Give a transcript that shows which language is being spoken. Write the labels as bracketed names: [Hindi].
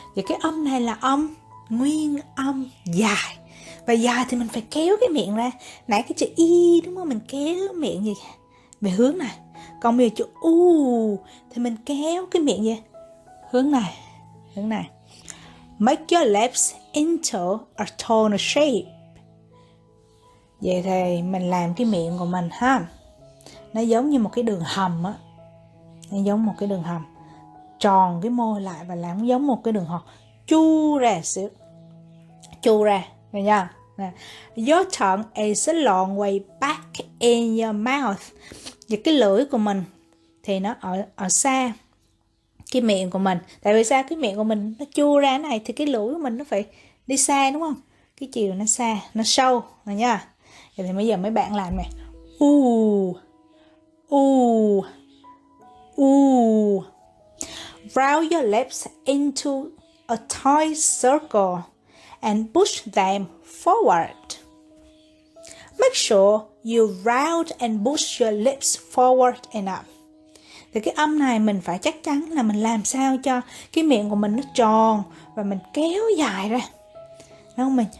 [Vietnamese] Và cái âm này là âm nguyên âm dài. Và dài thì mình phải kéo cái miệng ra. Nãy cái chữ y đúng không? Mình kéo miệng gì về hướng này. Còn bây giờ chữ u thì mình kéo cái miệng về hướng này, hướng này. [English] Make your lips into a tonal shape. [Vietnamese] Vậy thì mình làm cái miệng của mình ha, nó giống như một cái đường hầm á. Nó giống một cái đường hầm. Tròn cái môi lại và làm giống một cái đường hầm. Chu ra xíu. Chu ra. Được chưa? [English] Your tongue is a long way back in your mouth. [Vietnamese] Và cái lưỡi của mình thì nó ở xa cái miệng của mình. Tại vì sao cái miệng của mình nó chua ra này thì cái lưỡi của mình nó phải đi xa đúng không? Cái chiều nó xa, nó sâu. Được chưa? Vậy thì bây giờ mấy bạn làm này. U, ooh, ooh. [English] Round your lips into a tight circle and push them forward. Make sure you round and push your lips forward enough. [Vietnamese] Thì cái âm này mình phải chắc chắn là mình làm sao cho cái miệng của mình nó tròn và mình kéo dài ra. Đúng không?